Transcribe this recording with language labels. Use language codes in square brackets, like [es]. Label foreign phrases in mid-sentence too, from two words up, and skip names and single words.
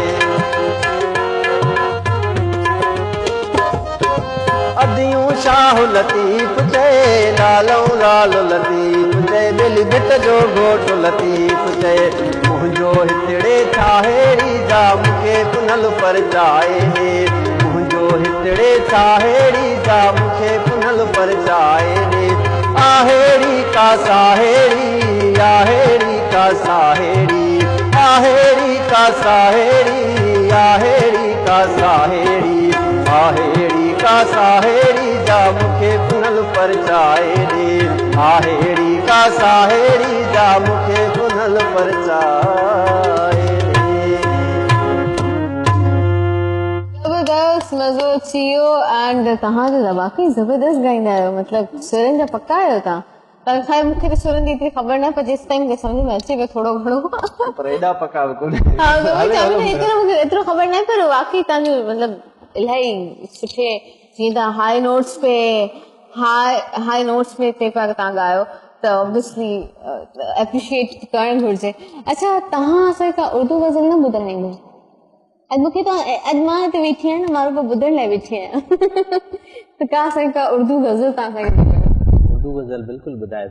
[sd] अदियूं शाह लतीफ़ जय नालो लाल लतीफ़ जय बेली भिट जो घोट लतीफ़ जय मुंहिंजो हितड़े छाहेड़ी जा मूंखे पुनल पर जाए मुंहिंजो हितड़े छाहेड़ी जा मूंखे पुनल पर जाए रे आहेड़ी का साहेड़ी आहेड़ी का साहेड़ी आहेड़ी का साहेड़ी आहेड़ी का साहेड़ी आहेड़ी का साहेड़ी जा मूंखे पुनल पर जाए रे आहेड़ी का साहेड़ी जा मूंखे पुनल पर जाए ज़बरदस्त मज़ो अची वियो एंड तव्हां जो वाकई ज़बरदस्त ॻाईंदा आहियो मतिलबु सुरनि जा पक्का आहियो तव्हां ख़ैर मूंखे त सुरनि जी एतिरी ख़बर न पए जेसि ताईं मूंखे सम्झ में अचे पियो थोरो घणो पर एॾा पका कोन हा मूंखे एतिरो ख़बर न पर वाकई तव्हांजो मतिलबु इलाही सुठे जीअं तव्हां [en] high notes [sd] पे पिया तव्हां ॻायो त [en] obviously appreciate [sd] करणु घुरिजे अच्छा तव्हां असांखे का उर्दू गज़ल न ॿुधाईंदो अॼु मूंखे अॼु मां हिते वेठी आहियां न मां रुॻो ॿुधण लाइ वेठी आहियां त का असांखे का उर्दू गज़ल तव्हां असांखे उर्दू गज़ल बिल्कुलु ॿुधाइबो